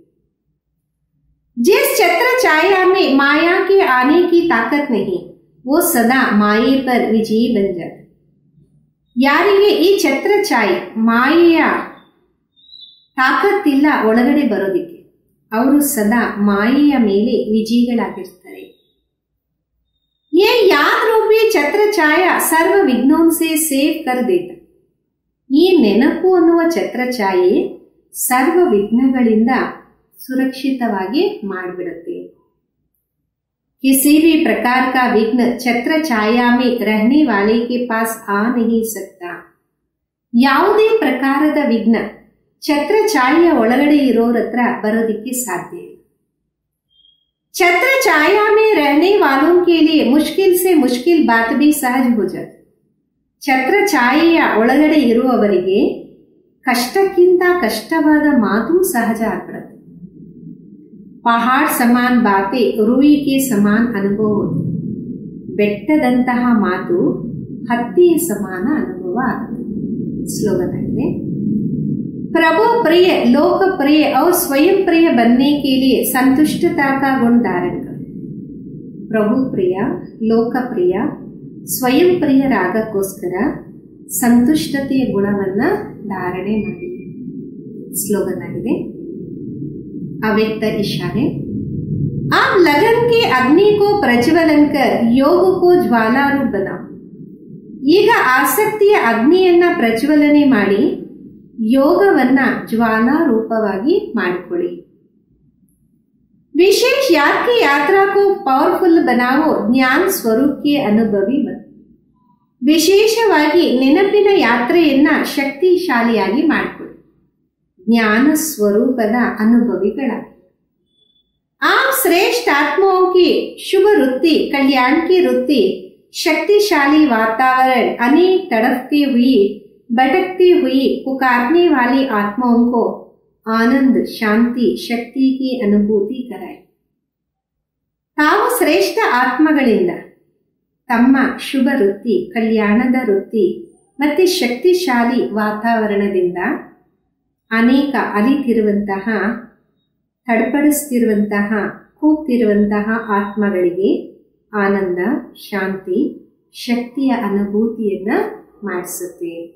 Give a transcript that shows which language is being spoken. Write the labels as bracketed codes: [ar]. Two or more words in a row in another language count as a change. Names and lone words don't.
[hi] जिस छत्र छाया में माया के आने की ताकत नहीं वो सदा माये पर विजयी बन जाते. [kn] ಯಾರಿಗೆ ಈ ಛತ್ರ ಛಾಯೆ ಮಾಯೆಯ ತಾಕತ್ತಿಲ್ಲ ಒಳಗಡೆ ಬರೋದಿಕ್ಕೆ, ಅವರು ಸದಾ ಮಾಯೆಯ ಮೇಲೆ ವಿಜಯಿಗಳಾಗಿರ್ತಾರೆ. [hi] ये याद रूपी छत्र छाया सर्व विघ्नों से सेव कर देता. [kn] ಈ ನೆನಪು ಅನ್ನುವ ಛತ್ರ ಛಾಯೆ ಸರ್ವ ವಿಘ್ನಗಳಿಂದ ಸುರಕ್ಷಿತವಾಗಿ ಮಾಡಿಬಿಡುತ್ತೆ. [hi] किसी भी प्रकार का विघ्न छत्र छाया में रहने वाले के पास आ नहीं सकता. [kn] ಯಾವುದೇ ಪ್ರಕಾರದ ವಿಘ್ನ ಛತ್ರ ಛಾಯೆಯ ಒಳಗಡೆ ಇರೋರ ಹತ್ರ ಬರೋದಿಕ್ಕೆ ಸಾಧ್ಯ ಇಲ್ಲ. [hi] छत्र छाया में रहने वालों के लिए मुश्किल से मुश्किल बात भी सहज हो जाती. [kn] ಛತ್ರ ಛಾಯೆಯ ಒಳಗಡೆ ಇರುವವರಿಗೆ ಕಷ್ಟಕ್ಕಿಂತ ಕಷ್ಟವಾದ ಮಾತು ಸಹಜ ಆಗ್ಬಿಡುತ್ತೆ. [hi] पहाड़ समान बातें [kn] ರೂಯಿಗೆ ಸಮಾನ್ ಅನುಭವ ಹೋಗುತ್ತೆ. ಬೆಟ್ಟದಂತಹ ಮಾತು ಹತ್ತಿಯ ಸಮಾನ ಅನುಭವ ಆಗುತ್ತೆ. ಸ್ಲೋಗನ್ ಆಗಿದೆ. [hi] प्रभु प्रिय, लोक प्रिय और स्वयं प्रिय बनने के लिए संतुष्टता का गुण धारण करो. प्रभु प्रिय, लोक प्रिय, [kn] ಸ್ವಯಂ ಪ್ರಿಯರಾಗಕ್ಕೋಸ್ಕರ ಸಂತುಷ್ಟತೆಯ ಗುಣವನ್ನ ಧಾರಣೆ ಮಾಡಿ. ಸ್ಲೋಗನ್ ಆಗಿದೆ. ಅವ್ಯಕ್ತ ಇಶಾರೆ. [hi] आप लगन के अग्नि को प्रज्वलन कर योग को ज्वाला रूप बनाओ. [kn] ಈಗ ಆಸಕ್ತಿಯ ಅಗ್ನಿಯನ್ನ ಪ್ರಜ್ವಲನೆ ಮಾಡಿ ಯೋಗವನ್ನ ಜ್ವಾಲಾ ರೂಪವಾಗಿ ಮಾಡಿಕೊಳ್ಳಿ. [hi] विशेष याद की यात्रा को पावरफुल बनाओ, ज्ञान स्वरूप के अनुभवी बन. [kn] ವಿಶೇಷವಾಗಿ ನೆನಪಿನ ಯಾತ್ರೆಯನ್ನ ಶಕ್ತಿಶಾಲಿಯಾಗಿ ಮಾಡಿಕೊಳ್ಳಿ, ಜ್ಞಾನ ಸ್ವರೂಪದ ಅನುಭವಿಗಳಾಗಿ. [hi] आप श्रेष्ठ आत्माओं की शुभ वृत्ति, कल्याण की वृत्ति, शक्तिशाली वातावरण, अनेक तड़पती हुई भटकती हुई पुकारने वाली आत्माओं को आनंद, शांति, शक्ति की अनुभूति कराए. [kn] ತಾವು ಶ್ರೇಷ್ಠ ಆತ್ಮಗಳಿಂದ ತಮ್ಮ ಶುಭ ವೃತ್ತಿ, ಕಲ್ಯಾಣದ ವೃತ್ತಿ ಮತ್ತು ಶಕ್ತಿಶಾಲಿ ವಾತಾವರಣದಿಂದ ಅನೇಕ ಅಲಿತಿರುವಂತಹ, ತಡಪಡಿಸ್ತಿರುವಂತಹ, ಕೂಗ್ತಿರುವಂತಹ ಆತ್ಮಗಳಿಗೆ ಆನಂದ, ಶಾಂತಿ, ಶಕ್ತಿಯ ಅನುಭೂತಿಯನ್ನ ಮಾಡಿಸುತ್ತೆ.